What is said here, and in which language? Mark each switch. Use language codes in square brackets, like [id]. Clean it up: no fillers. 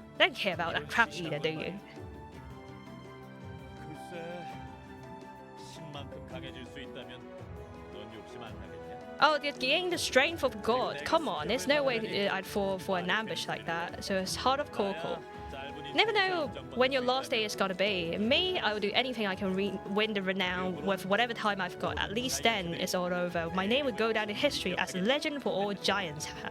[en] Don't care about that crap either, do you? [ko] 글쎄, 신만큼 강해질 수 있다면 넌 욕심 안 나겠냐? [en] Oh, they're gaining the strength of God. Come on, there's no way I'd fall for an ambush like that. So it's heart of Corkle. Never know when your last day is gonna be. Me, I will do anything I can win the renown with whatever time I've got. At least then it's all over. My name would go down in history as a legend for all giants.